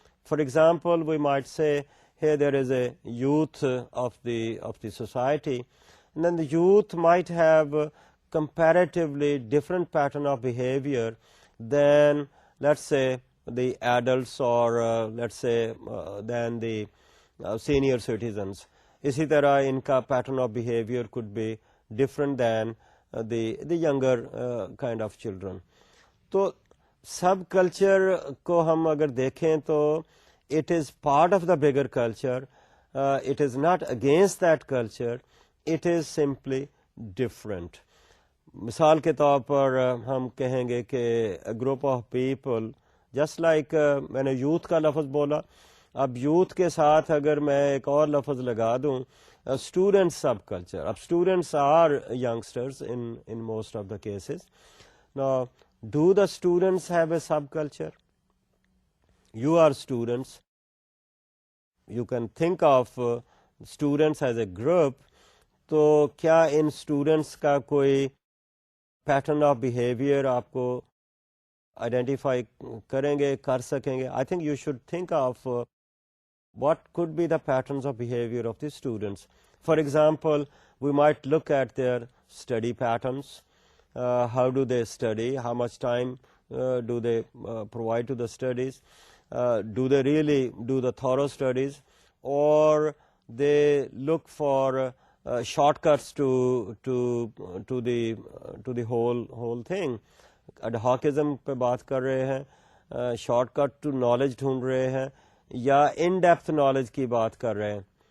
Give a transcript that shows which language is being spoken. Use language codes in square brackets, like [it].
[en] For example, we might say here there is a youth of the society, and then the youth might have comparatively different pattern of behavior than, let's say, the adults or let's say than the senior citizens. [ur] اسی طرح ان کا [en] pattern of behavior could be different than the younger kind of children. [ur] تو سب culture کو ہم اگر دیکھیں تو [en] it is part of the bigger culture. It is not against that culture. It is simply different. [ur] مثال کے طور پر ہم کہیں گے کہ [en] a group of people, [ur] just like میں نے یوتھ کا لفظ بولا, اب یوتھ کے ساتھ اگر میں ایک اور لفظ لگا دوں اسٹوڈنٹ سب کلچر. [en] اب students are youngsters in most of the cases. Now, do the students have a subculture? You are students. You can think of students as a group. [ur] تو کیا ان اسٹوڈنٹس کا کوئی پیٹرن آف بیہیویئر آپ کو identify کریں گے, کر سکیں گے؟ [en] I think you should think of what could be the patterns of behavior of the students. For example, we might look at their study patterns. How do they study? How much time do they provide to the studies? Do they really do the thorough studies, or they look for shortcuts to the whole thing? [ur] Adhocism پہ بات کر رہے ہیں, [en] shortcut to knowledge [ur] ڈھونڈ رہے ہیں, یا in depth knowledge کی بات کر رہے ہیں.